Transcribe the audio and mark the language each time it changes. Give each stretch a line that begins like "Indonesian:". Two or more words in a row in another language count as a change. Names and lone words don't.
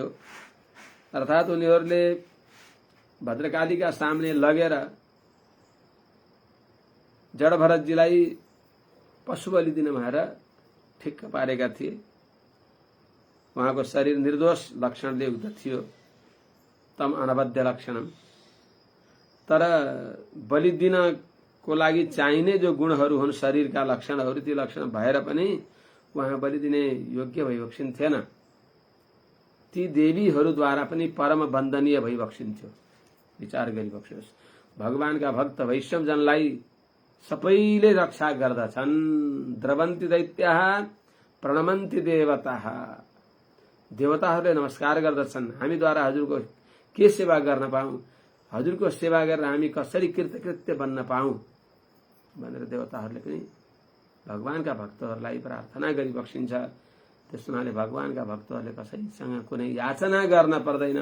Nepali: अर्थात् उनीहरूले भद्रकालीका सामने लगेर जडभरतजीलाई पशु बलि दिन भनेर ठिक्क पारेका थिए। उहाँको शरीर निर्दोष लक्षणले युक्त थियो,
Sanskrit: तम अनबद्ध लक्षणम।
Nepali: तर बलि दिनको लागि चाहिने जो गुणहरू हुन्, शरीरका लक्षणहरू, ती लक्षण भएर पनि उहाँ बलि दिने योग्य भइबक्सिन्थेन। ती देवीहरूद्वारा पनि परम वन्दनीय भइबक्सिन्थ्यो। विचार गरिबक्सियोस्, भगवानका भक्त वैष्णवजनलाई सबैले रक्षा गर्दछन्।
Sanskrit: द्रवन्ति दैत्याः प्रणमन्ति देवताः।
Nepali: देवताहरूले नमस्कार गर्दछन्, हामीद्वारा हजुरको के सेवा गर्न पाऊँ, हजुरको सेवा गरेर हामी कसरी कृतकृत्य बन्न पाऊँ भनेर देवताहरूले पनि भगवानका भक्तहरूलाई प्रार्थना गरिबक्सिन्छ। त्यस हुनाले भगवानका भक्तहरूले कसैसँग कुनै याचना गर्न पर्दैन।